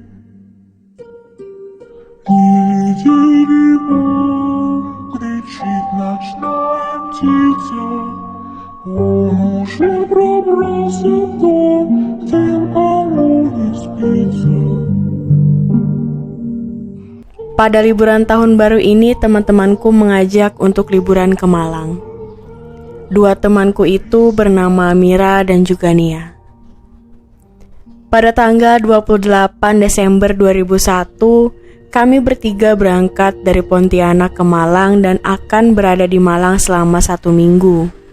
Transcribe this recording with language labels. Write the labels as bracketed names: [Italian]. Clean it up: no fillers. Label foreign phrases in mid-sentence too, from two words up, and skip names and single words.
[Russian] Тили-тили, мам, кричит ночная птица. Он уже пробрался в дом, тем, кому не спится. [Indonesian] Pada liburan tahun baru ini, teman-temanku mengajak untuk liburan ke Malang. Dua temanku itu bernama Mira dan juga Nia. Pada tanggal 28 Desember 2001, kami bertiga berangkat dari Pontianak ke Malang dan akan berada di Malang selama 1 minggu.